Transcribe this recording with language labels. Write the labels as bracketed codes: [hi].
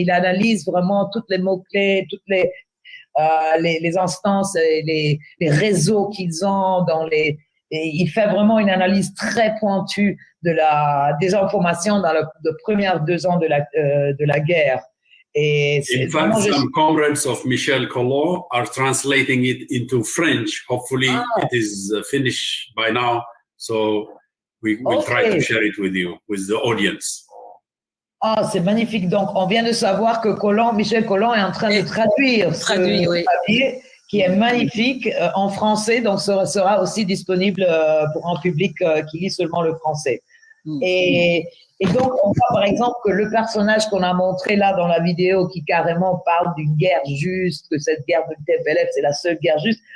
[fr] Et il analyse vraiment toutes les mots-clés, toutes les instances, et les réseaux qu'ils ont et il fait vraiment une analyse très pointue de la désinformation dans les premières 2 ans de la guerre. Et [en] in fact, some comrades of Michel Collomb are translating it into French. Hopefully, it is finished by now. So we will try to share it with you, with the audience. [fr] Ah, c'est magnifique. Donc, on vient de savoir que Michel Collomb est en train de traduire ce papier qui est magnifique en français, donc sera aussi disponible pour un public qui lit seulement le français. Et donc, on voit par exemple que le personnage qu'on a montré là dans la vidéo qui carrément parle d'une guerre juste, que cette guerre de TPLF, c'est la seule guerre juste.